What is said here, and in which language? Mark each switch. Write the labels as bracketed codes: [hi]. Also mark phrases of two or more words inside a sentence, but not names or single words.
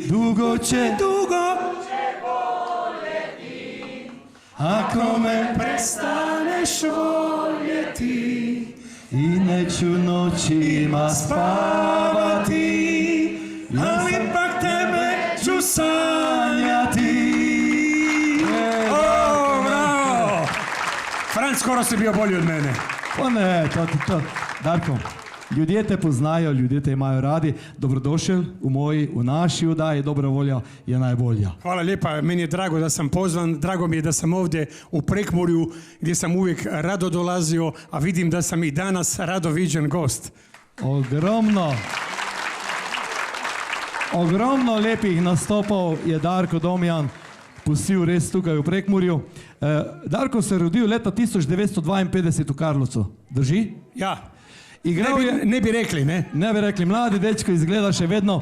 [hr] Dugo će boljeti, ako me prestaneš voljeti. I neću noćima spavati, ali pak tebe ću sanjati. [sl] O, bravo! [hr] Franc, skoro si bio bolji od mene. Pa ne, to. [sl] Darko, ljudje te poznajo, ljudje te imajo radi. Dobrodošel v naši oddaji, dobra volja je najbolja. [hr] Hvala lijepa, meni je drago da sam pozvan, drago mi je da sam ovdje u Prekmurju gdje sam uvijek rado dolazio, a vidim da sam i danas rado viđen gost. [sl] Ogromno lepih nastopov je Darko Domjan pustil res tukaj v Prekmurju. Darko se je rodil leta 1952 v Karlovcu, drži? Ja. Ne bi rekli, mladi dečko izgleda še vedno.